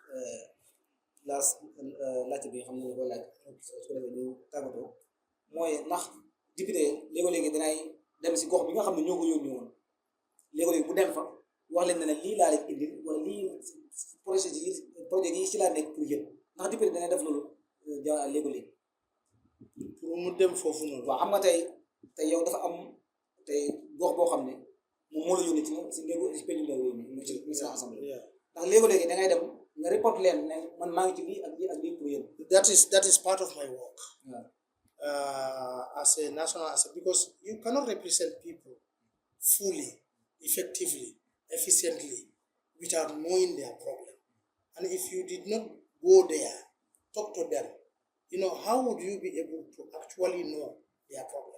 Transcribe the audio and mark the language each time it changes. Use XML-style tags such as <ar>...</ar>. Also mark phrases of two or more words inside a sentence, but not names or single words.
<wo>laajte bi nga xam ne ñu koy laaj su ko defee ñu tàggatoo mooy ndax député léegi-léegi danay dem si gox bi nga xam ne ñoo ko yónni woon léegi-léegi bu dem fa wax leen ne lii laa leen indil wala lii projet yi ci laa nekk pour yéen ndax député dana def loolu léegi-léegi pour mu dem foofu noonu. waaw xam nga tey yow dafa am tey gox boo xam ne moom moo la yónni si négo si peñu ndaw réew mi mu ci assemblée ndax léegi-léegi da ngay dem nga report leen ne man maa ngi ci lii ak lii ak lii pour yéen.</wo> <en>That is part of my work. As a national assembly, because you cannot represent people fully, effectively, efficiently without knowing their problem. And if you did not go there, talk to them, how would you be able to actually know their problem?</en>